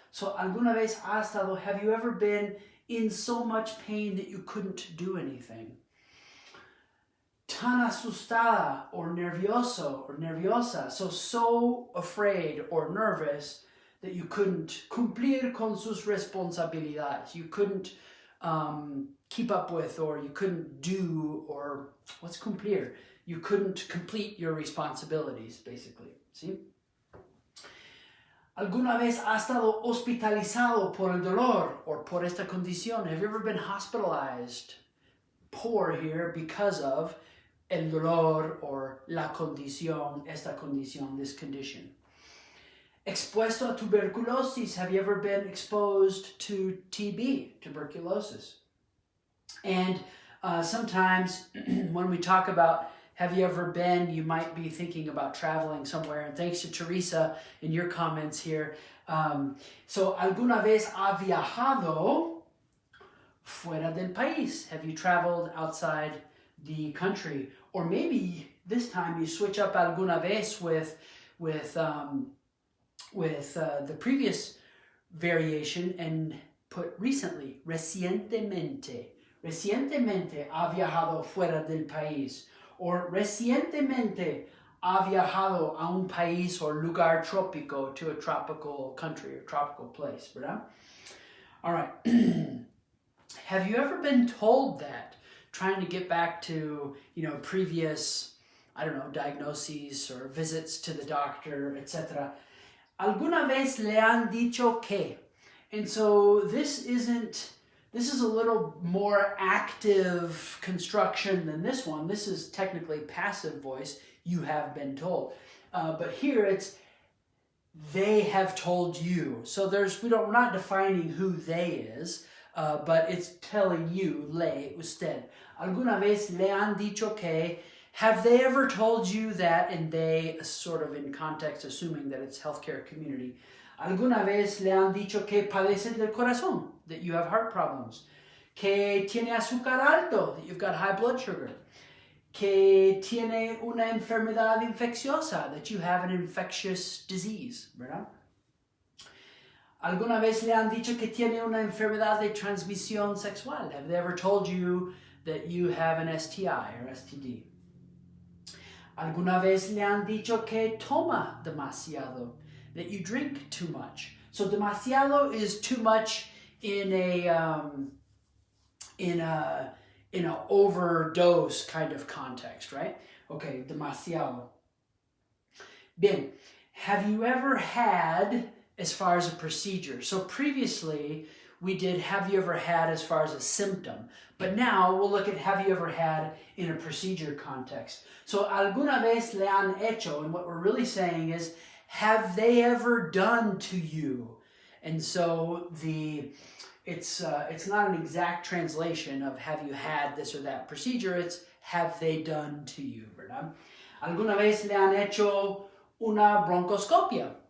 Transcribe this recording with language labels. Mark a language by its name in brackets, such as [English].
[English] So, [Spanish] ¿alguna vez ha estado, [English] have you ever been in so much pain that you couldn't do anything? [Spanish] Tan asustada [English] or [Spanish] nervioso [English] or [Spanish] nerviosa, [English] so afraid or nervous that you couldn't [Spanish] cumplir con sus responsabilidades. [English] You couldn't keep up with, or you couldn't do, or what's cumplir? You couldn't complete your responsibilities, basically. [Spanish] ¿Sí? ¿Alguna vez ha estado hospitalizado por el dolor or por esta condición? [English] Have you ever been hospitalized, por here, because of [Spanish] el dolor [English] or [Spanish] la condición, esta condición, [English] this condition? [Spanish] Expuesto a tuberculosis. [English] Have you ever been exposed to TB, tuberculosis? And sometimes when we talk about have you ever been, you might be thinking about traveling somewhere. And thanks to Teresa in your comments here. [Spanish] So, ¿alguna vez ha viajado fuera del país? [English] Have you traveled outside the country? Or maybe this time you switch up alguna vez with the previous variation and put recently, recientemente. [Spanish] Recientemente ha viajado fuera del país. Or recientemente ha viajado a un país or lugar trópico, [English] to a tropical country or tropical place, [Spanish] ¿verdad? [English] All right. Have you ever been told that, trying to get back to, previous, diagnoses or visits to the doctor, etc.? [Spanish] ¿Alguna vez le han dicho que? [English] And so this is a little more active construction than this one. This is technically passive voice, you have been told. But here it's, they have told you. So we're not defining who they is, but it's telling you, le, usted. [Spanish] ¿Alguna vez le han dicho que? [English] Have they ever told you that? And they, sort of in context, assuming that it's healthcare community. [Spanish] ¿Alguna vez le han dicho que padece del corazón? [English] That you have heart problems. [Spanish] Que tiene azúcar alto? [English] That you've got high blood sugar. [Spanish] Que tiene una enfermedad infecciosa? [English] That you have an infectious disease, [Spanish] ¿verdad? ¿Alguna vez le han dicho que tiene una enfermedad de transmisión sexual? [English] Have they ever told you that you have an STI or STD? [Spanish] ¿Alguna vez le han dicho que toma demasiado? [English] That you drink too much. So demasiado is too much in a overdose kind of context, right? Okay, demasiado. Bien, have you ever had, as far as a procedure? So previously we did have you ever had as far as a symptom, but now we'll look at have you ever had in a procedure context. So [Spanish] alguna vez le han hecho, [English] and what we're really saying is, have they ever done to you? And so it's not an exact translation of have you had this or that procedure, it's have they done to you, ¿verdad? [Spanish] ¿Alguna vez le han hecho una broncoscopia?